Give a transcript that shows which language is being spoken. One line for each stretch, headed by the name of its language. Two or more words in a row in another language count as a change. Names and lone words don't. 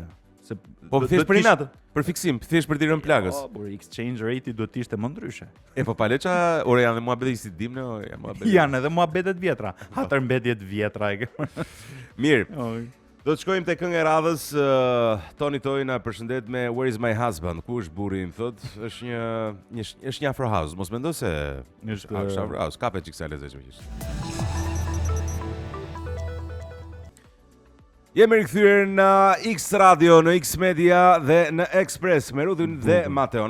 Albanian: Po thjesht për natë, për fiksim, thjesht për të rënë plagës. Po,
English: exchange rate-
Albanian: i duhet të ishte më ndryshe. Po paleça, ore janë edhe muhabete si dimne, janë edhe muhabetet vjetra, hatërmbetjet vjetra. Mirë. Do të shkojmë te kënga e radhës. Tony Toy na përshëndet me Where is my husband? Ku është burri im, thot. Është një Afro House, mos mendo se është Afro House, ka çik sa lezetshme që. Jemi rikthyer në X Radio, në X Media dhe në Express me Rudin dhe Mateon.